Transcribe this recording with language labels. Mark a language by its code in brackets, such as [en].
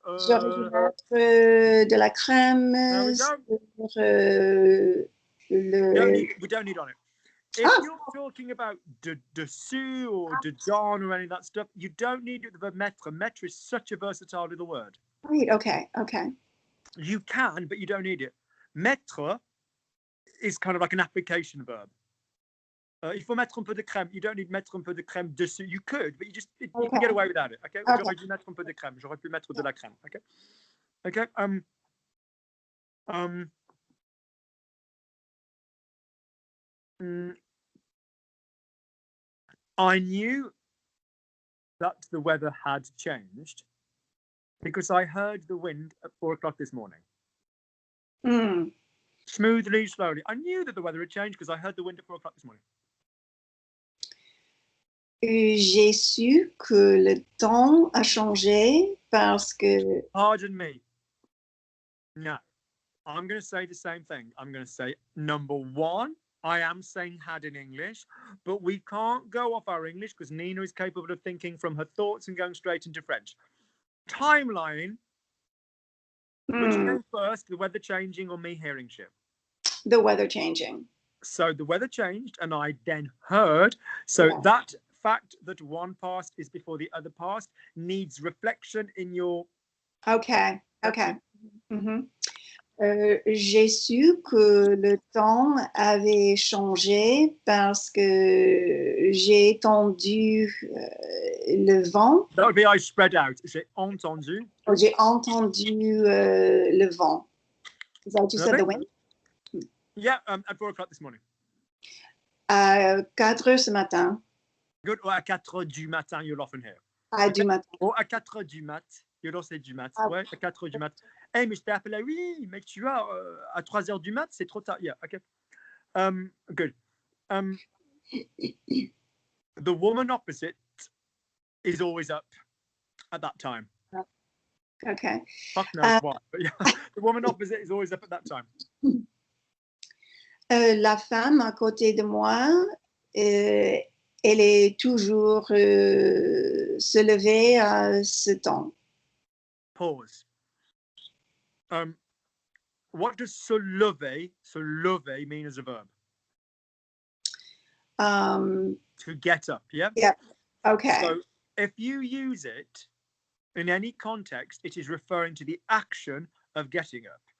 [fr] J'aurais dû mettre de la crème sur [en] we don't need on it. If you're talking about dessus or de don or any of that stuff, you don't need the verb mettre. Mettre is such a versatile little word. Right. Okay. You can, but you don't need it. Mettre is kind of like an application verb. [fr] Il faut mettre un peu de crème. [en] You don't need [fr] mettre un peu de crème dessus. [en] You could, but you can get away without it. Okay. [fr] J'aurais dû mettre un peu de crème. J'aurais pu mettre de la crème. [en] Okay. Okay. I knew that the weather had changed because I heard the wind at 4 o'clock this morning. Smoothly, slowly. I knew that the weather had changed because I heard the wind at 4 o'clock this morning. [fr] J'ai su que le temps a changé parce que... [en] Pardon me. No. I'm going to say the same thing. I'm going to say, number one, I am saying had in English, but we can't go off our English because Nina is capable of thinking from her thoughts and going straight into French. Timeline. Which came first, the weather changing or me hearing shit? The weather changing. So the weather changed and I then heard. So that fact that one past is before the other past needs reflection in your... Okay. [fr] J'ai su que le temps avait changé parce que j'ai entendu le vent. [en] That would be I spread out. [fr] J'ai entendu. J'ai entendu le vent. [en] Is that what you said, the wind? Yeah, at 4 o'clock this morning. [fr] À 4 heures ce matin. [en] Good. Or [fr] à 4 heures du matin, [en] you'll often hear. [fr] Du matin. Ou à 4 heures du mat. [en] You'll also say [fr] du mat. Ouais, à 4 heures du mat. Hey, mais je t'ai appelé. Oui, mais tu vois, à 3 heures du mat, c'est trop tard. [en] Yeah, okay. Good. The woman opposite is always up at that time. Okay. Fuck knows why, but yeah, the woman opposite is always up at that time. [fr] La femme à côté de moi, elle est toujours se lever à ce temps. [en] Pause. What does se lever mean as a verb? To get up, yeah? Yeah, okay. So if you use it in any context, it is referring to the action of getting up.